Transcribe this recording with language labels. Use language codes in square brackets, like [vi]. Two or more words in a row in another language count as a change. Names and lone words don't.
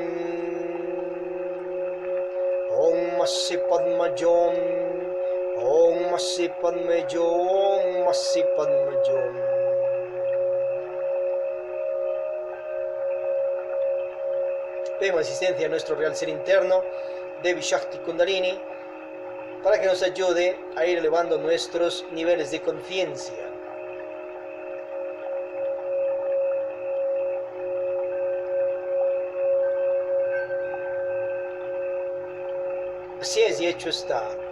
[sa] Om Masi Padme Hum, Om Masi Padme Hum, Om Masi Padme Hum. [es] Pedimos asistencia a nuestro real ser interno, Devi Shakti Kundalini, para que nos ayude a ir elevando nuestros niveles de conciencia. Así es, y hecho está.